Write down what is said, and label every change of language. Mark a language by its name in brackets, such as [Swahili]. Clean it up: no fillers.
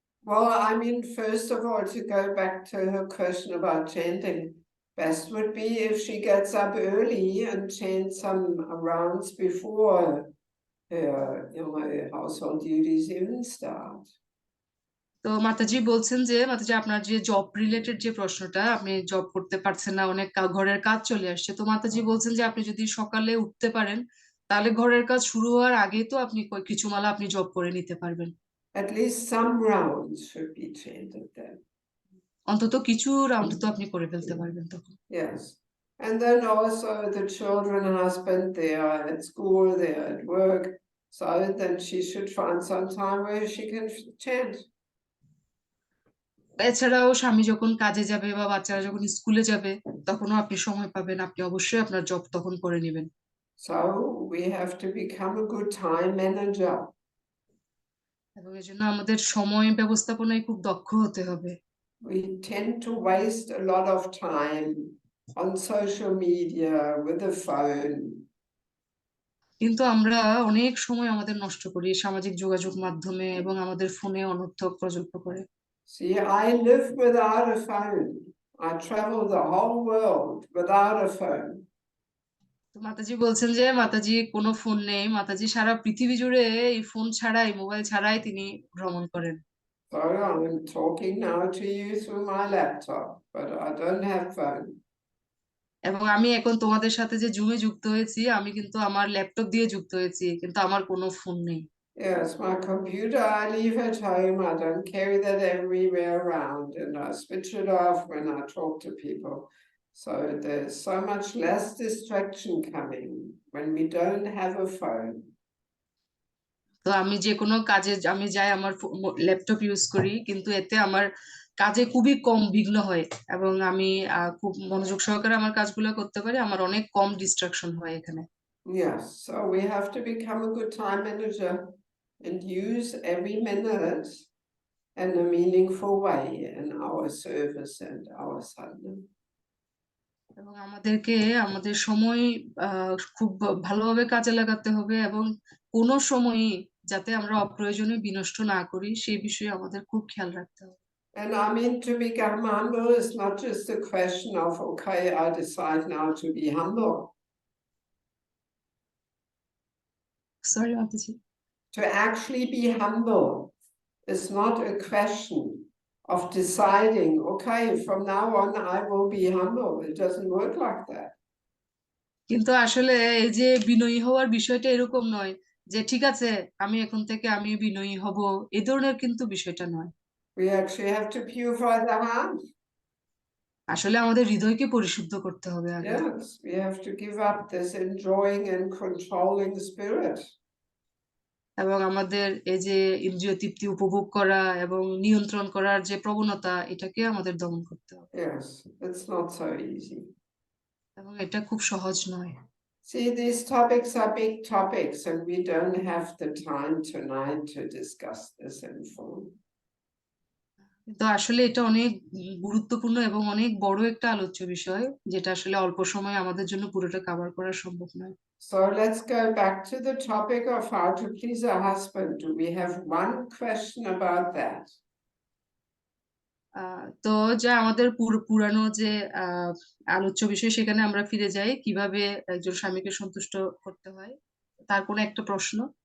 [English] Well, I mean, first of all, to go back to her question about chanting, best would be if she gets up early and chants some rounds before her household duties even start. [Bangla] তো মাতাজি বলছেন যে মাতাজি আপনার যে job related যে প্রশ্নটা, আপনি job করতে পারছেন না, অনেক ঘরের কাজ চলে আসছে, তো মাতাজি বলছেন যে আপনি যদি সকালে উঠতে পারেন তাহলে ঘরের কাজ শুরু হওয়ার আগেই তো আপনি কিছু মালা আপনি জব করে নিতে পারবেন। [English] At least some rounds should be chanted then. [Bangla] অন্তত কিছু রাউন্ড তো আপনি করে ফেলতে পারবেন তখন। [English] Yes. And then also the children, husband, they are at school, they are at work. So then she should find some time where she can chant. [Bangla] এছাড়াও স্বামী যখন কাজে যাবে বা বাচ্চারা যখন স্কুলে যাবে তখনও আপনি সময় পাবেন, আপনি অবশ্যই আপনার জব তখন করে নেবেন। [English] So we have to become a good time manager. [Bangla] এবং এজন্য আমাদের সময় ব্যবস্থাপনায় খুব দক্ষ হতে হবে। [English] We tend to waste a lot of time on social media with the phone. [Bangla] কিন্তু আমরা অনেক সময় আমাদের নষ্ট করি সামাজিক যোগাযোগ মাধ্যমে এবং আমাদের ফোনে অনর্থক প্রযুক্ত করে। [English] See, I live without a phone. I travel the whole world without a phone. [Bangla] তো মাতাজি বলছেন যে মাতাজি কোনো ফোন নেই, মাতাজি সারা পৃথিবী জুড়ে এই ফোন ছাড়াই, মোবাইল ছাড়াই তিনি ভ্রমণ করেন। [English] So I'm talking now to you through my laptop, but I don't have phone. [Bangla] এবং আমি এখন তোমাদের সাথে যে জুমে যুক্ত হয়েছি, আমি কিন্তু আমার ল্যাপটপ দিয়ে যুক্ত হয়েছি, কিন্তু আমার কোনো ফোন নেই। [English] Yes, my computer I leave at home. I don't carry that everywhere around, and I switch it off when I talk to people. So there's so much less distraction coming when we don't have a phone. [Bangla] তো আমি যে কোনো কাজে আমি যাই আমার laptop use করি, কিন্তু এতে আমার কাজে খুবই কম বিঘ্ন হয় এবং আমি খুব মনোযোগ সহকারে আমার কাজগুলো করতে পারি, আমার অনেক কম ডিস্ট্রাকশন হয় এখানে। [English] Yes, so we have to become a good time manager and use every minute in a meaningful way in our service and our sadhana. [Bangla] এবং আমাদেরকে আমাদের সময় খুব ভালোভাবে কাজে লাগাতে হবে এবং কোনো সময়ই যাতে আমরা অপ্রয়োজনীয় বিনষ্ট না করি সেই বিষয়ে আমাদের খুব খেয়াল রাখতে হবে। [English] And I mean, to become humble is not just a question of, okay, I decide now to be humble. Sorry, Mataji. To actually be humble is not a question of deciding, okay, from now on I will be humble. It doesn't work like that. [Bangla] কিন্তু আসলে এই যে বিনয়ী হওয়ার বিষয়টা এরকম নয় যে ঠিক আছে আমি এখন থেকে আমি বিনয়ী হব, এই ধরনের কিন্তু বিষয়টা নয়। [English] We actually have to purify the heart. [Bangla] আসলে আমাদের হৃদয়কে পরিশুদ্ধ করতে হবে আগে। [English] Yes, we have to give up this enjoying and controlling spirit. [Bangla] এবং আমাদের এই যে ইন্দ্রিয় তৃপ্তি উপভোগ করা এবং নিয়ন্ত্রণ করার যে প্রবণতা, এটাকে আমাদের দমন করতে হবে। [English] Yes, it's not so easy. [Bangla] এবং এটা খুব সহজ নয়। [English] See, these topics are big topics, and we don't have the time tonight to discuss this in full. [Bangla] কিন্তু আসলে এটা অনেক গুরুত্বপূর্ণ এবং অনেক বড় একটা আলোচ্য বিষয়, যেটা আসলে অল্প সময়ে আমাদের জন্য পুরোটা কভার করা সম্ভব নয়। [English] So let's go back to the topic of how to please a husband. Do we have one question about that? [Bangla] তো যা আমাদের পুরানো যে আলোচ্য বিষয়, সেখানে আমরা ফিরে যাই কিভাবে একজন স্বামীকে সন্তুষ্ট করতে হয়, তার কোনো একটা প্রশ্ন?